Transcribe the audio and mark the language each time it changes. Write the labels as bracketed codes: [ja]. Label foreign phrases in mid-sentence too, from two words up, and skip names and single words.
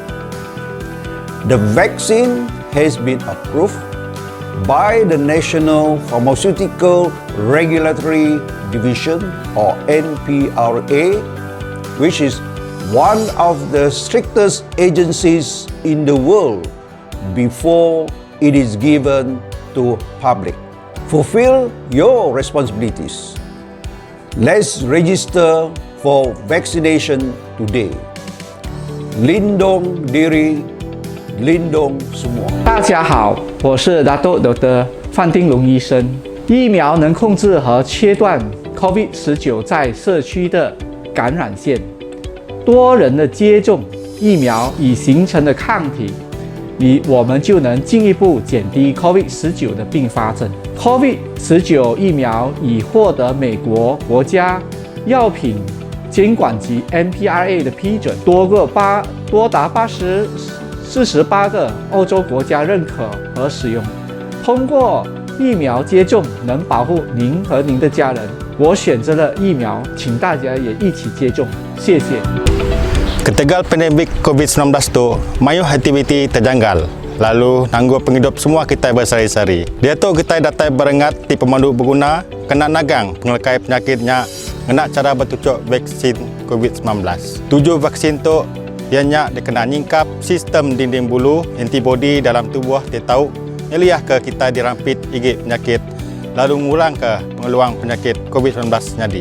[en] The vaccine has been approved by the National Pharmaceutical Regulatory Division or NPRA, which is one of the strictest agencies in the world before it is given to public. Fulfill your responsibilities. Let's register for vaccination today. [ms] Lindung diri, lindung semua. [zh] 大家好，我是 Dato' Dr. 范丁龙医生。疫苗能控制和切断 COVID-19 在社区的感染线。多人的接种疫苗已形成的抗体， 我们就能进一步减低 COVID-19 的并发症。COVID-19 疫苗已获得美国国家药品监管局 MPRA 的批准，多达48个欧洲国家认可和使用。通过疫苗接种能保护您和您的家人，我选择了疫苗，请大家也一起接种，谢谢。 [iba] Ketegal pandemik COVID-19 tu, mayuh aktiviti terjanggal. Lalu nanggur penghidup semua kita bersari-sari. Dia tu kita datai berengat di pemandu berguna, kena nagang pengelekai penyakitnya, kena cara bertucuk vaksin COVID-19. 7 vaksin tu ianya dikena nyingkap sistem dinding bulu antibody dalam tubuh dia tahu nyeliah ke kita dirampit igit penyakit lalu ngulang ke pengeluang penyakit COVID-19 nyadi.